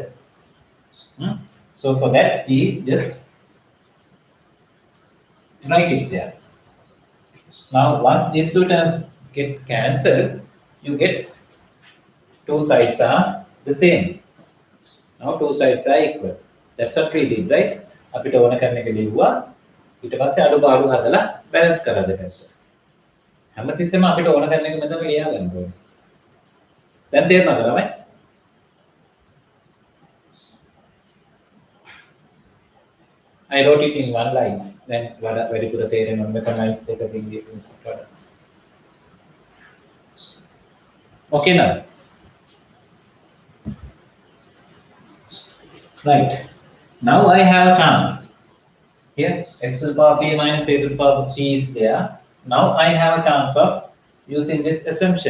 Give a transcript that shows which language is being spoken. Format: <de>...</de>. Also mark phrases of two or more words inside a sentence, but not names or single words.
<en>So for that, we just write it there. Now, once these two terms get cancelled, you get two sides are the same. Now, two sides are equal. That's what we did, right?</en> <si>අපිට ඕන කරන එක ලිව්වා. ඊට පස්සේ අඩුපාඩු හදලා බැලන්ස් කරලා දෙන්න. හැමතිස්සෙම අපිට ඕන කරන එක මෙතන ලියා ගන්න ඕනේ. දැන් තේරෙනවද ළමයි?</si> <en>I wrote it in one line.</en> <si>දැන් වැඩිපුර තේරෙනවා මෙතනයිස් එකකින් difference වඩා.</si> <en>Okay now. Right. Now I have a chance. Here x to the power p minus a to the power p is there. Now I have a chance of using this assumption.</en>